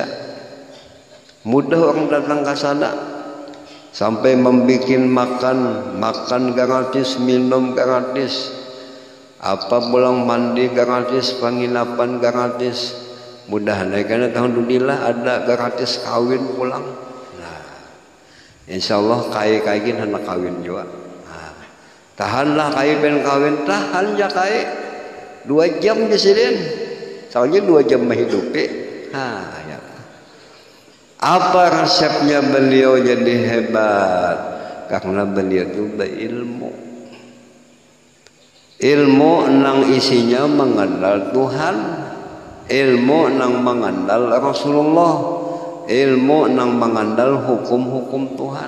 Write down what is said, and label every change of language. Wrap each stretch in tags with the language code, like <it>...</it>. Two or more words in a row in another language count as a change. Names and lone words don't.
<bjn>Mudah orang datang ke sana, sampai membuat makan gratis, minum gratis, apa pulang mandi gratis, penginapan gratis. Mudah-mudahan karena alhamdulillah ada gratis kawin pulang. Nah, Insyaallah kai gin hendak kawin juga. Tahanlah kai ben kawin, tahan ya kai 2 jam disini. Soalnya 2 jam menghidupi. Ya.</bjn> <id>Apa resepnya beliau jadi hebat?</id> <bjn>Karena beliau itu berilmu. Ilmu nang isinya mengenal Tuhan, ilmu nang mengenal Rasulullah, ilmu nang mengenal hukum-hukum Tuhan.</bjn>